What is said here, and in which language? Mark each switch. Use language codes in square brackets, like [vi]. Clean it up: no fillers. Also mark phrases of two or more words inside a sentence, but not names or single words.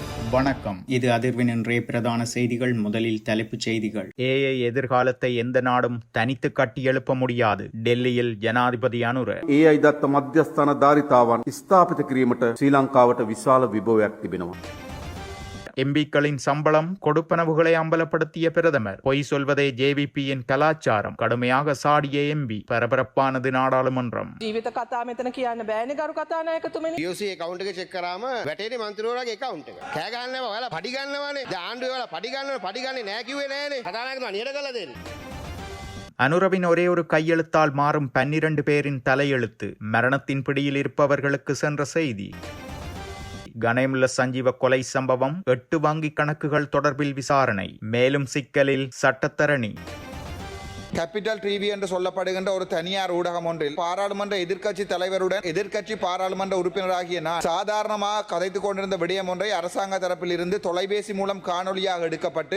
[ta] வணக்கம். இது அதிர்வின் இன்றைய பிரதான செய்திகள். முதலில் தலைப்புச் செய்திகள். ஏஐ எதிர்காலத்தை எந்த நாடும் தனித்து கட்டியெழுப்ப முடியாது. டெல்லியில் ஜனாதிபதி அனுர. [si] AI දත්ත මධ්‍යස්ථාන ධාරිතාවන් ස්ථාපිත කිරීමට ශ්‍රී ලංකාවට විශාල විභවයක් තිබෙනවා. [ta] எம்பிக்களின் சம்பளம் கொடுப்பனவுகளை அம்பலப்படுத்திய பிரதமர். பொய் சொல்வதே ஜேவிபியின் கலாச்சாரம். கடுமையாக சாடிய எம்பி. பரபரப்பானது நாடாளுமன்றம். [si] ජීවිත කතා මෙතන කියන්න බෑනේ ගරු කතානායකතුමනි. [en] POC account [si] එක check කරාම වැටේනේ මන්ත්‍රීවරයාගේ account එක. කෑ ගන්නවා ඔයාලා පඩි ගන්නවානේ. දැන් ආණ්ඩුවේ ඔයාලා පඩි ගන්නේ නෑ කිව්වේ නෑනේ. කතානායකතුමා නියර කළා දෙන්නේ. [ta] அனுரவின் ஒரே ஒரு கையெழுத்தால் மாறும் 12 பேரின் தலையெழுத்து. மரணத்தின் பிடியில் இருப்பவர்களுக்கு சென்ற செய்தி. கணேமுல்ல சஞ்சீவ கொலை சம்பவம், 8 வங்கி கணக்குகள் தொடர்பில் விசாரணை. மேலும் சிக்கலில் சட்டத்தரணி. கேபிட்டல் டிவி என்று சொல்லப்படுகின்ற ஒரு தனியார் ஊடகம் ஒன்றில் பாராளுமன்ற எதிர்க்கட்சி தலைவருடன் எதிர்க்கட்சி பாராளுமன்ற உறுப்பினராகிய நான் சாதாரணமாக கதைத்துக் கொண்டிருந்த விடயம் ஒன்றை அரசாங்க தரப்பில் இருந்து தொலைபேசி மூலம் காணொலியாக எடுக்கப்பட்டு